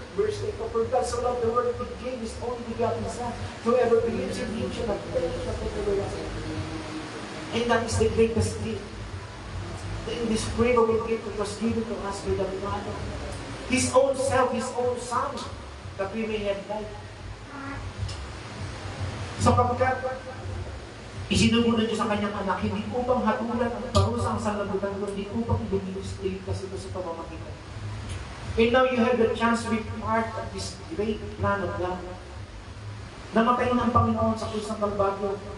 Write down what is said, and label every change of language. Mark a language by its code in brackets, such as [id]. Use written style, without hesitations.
[en] Verse 8, for God so loved the world, He gave His only begotten Son. Whoever believes in Him shall not perish, but have everlasting life. And that is the greatest gift. The indescribable gift that was given to us by the Father. His own self, His own Son, that we may have life. [tl] Sapagkat isinugo na Diyos ang kanyang anak, hindi upang hatulan ang parusa ang sanlabutan, kundi upang iligtas ito sa pamamagitan. [en] And now you have the chance to be part of this great plan of God. [tl] Namatay ng Panginoon sa krus ng Kalbaryo.